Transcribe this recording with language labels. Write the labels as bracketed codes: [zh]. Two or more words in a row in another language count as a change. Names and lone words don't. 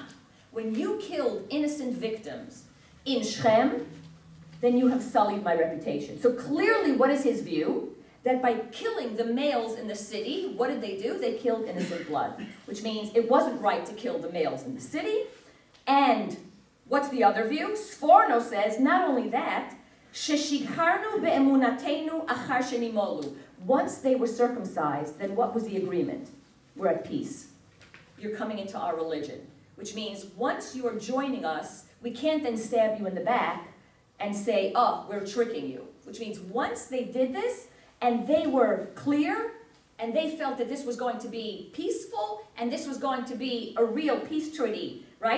[en] When you killed innocent victims in Shechem, then you have sullied my reputation. So clearly, what is his view? That by killing the males in the city, what did they do? They killed innocent blood, which means it wasn't right to kill the males in the city, and What's the other view? Sforno says, not only that, [he] ששיקרנו באמונתנו אחר שנמולו. [en] Once they were circumcised, then what was the agreement? We're at peace. You're coming into our religion. Which means once you are joining us, we can't then stab you in the back and say, oh, we're tricking you. Which means once they did this, and they were clear, and they felt that this was going to be peaceful, and this was going to be a real peace treaty, right?